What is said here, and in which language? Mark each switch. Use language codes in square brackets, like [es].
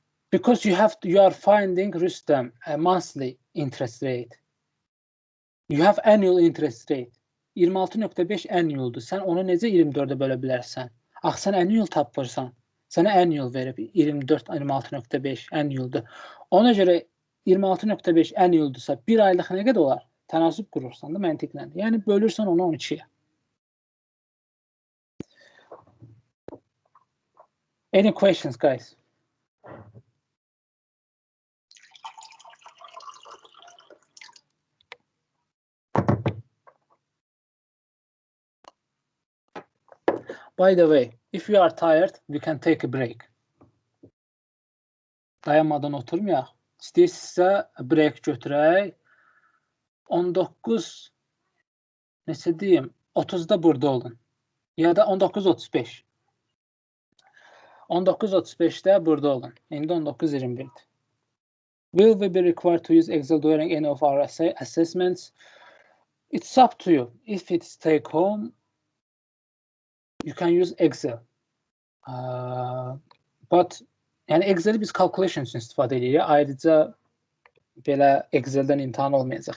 [en] Because you are finding, Rüstem, a monthly interest rate. You have annual interest rate. [az] 26.5 annual'dur. Sən onu necə 24'ə bölə bilərsən? Ax, sən annual tapırsan. Sənə annual verib 24, 26.5 annual'dur. Ona görə 26.5 annual'dursa bir aylıq nə qədər olar? Tənasüb qurursan da məntiqlə. Yəni bölürsən onu 12'yə. [en] Any questions, guys? By the way, if you are tired, we can take a break. [az] Dayanmadan oturmayaq. İstəyirsinizsə break götürək. 19 neçə deyim, 30'da burada olun. Ya da 19:35. 19:35'də burada olun. İndi 19:21'dir. [en] Will we be required to use Excel during any of our assessments? It's up to you. If it's take home, you can use Excel. [az] But yəni Excel'i biz calculation üçün istifadə edirik. Ayrıca belə Excel'dən imtahan olmayacaq.